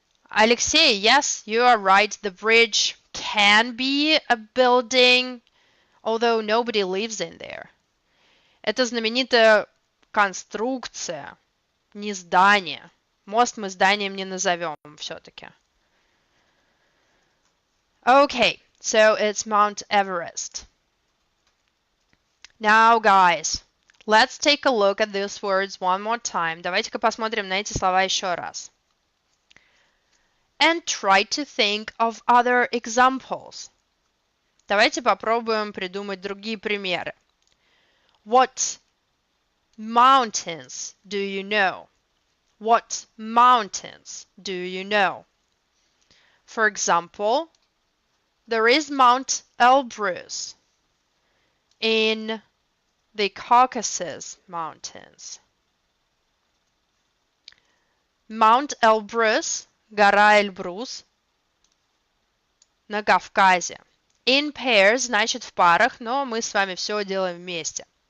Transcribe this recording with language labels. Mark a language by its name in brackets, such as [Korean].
[English] Alexei, yes, you are right. The bridge can be a building, although nobody lives in there. [Russian] Это знаменитая конструкция, не здание. Мост мы зданием не назовем все-таки. [English] Okay, so it's Mount Everest. Now, guys, let's take a look at these words one more time. [Russian] Давайте-ка посмотрим на эти слова еще раз. [English] And try to think of other examples. [Russian] Давайте попробуем придумать другие примеры. [English] What mountains do you know? What mountains do you know? For example, there is Mount Elbrus in the Caucasus Mountains. [Russian] Mount Elbrus, гора Эльбрус, на Кавказе. [English] In pairs [Russian] значит в парах, но мы с вами все делаем вместе.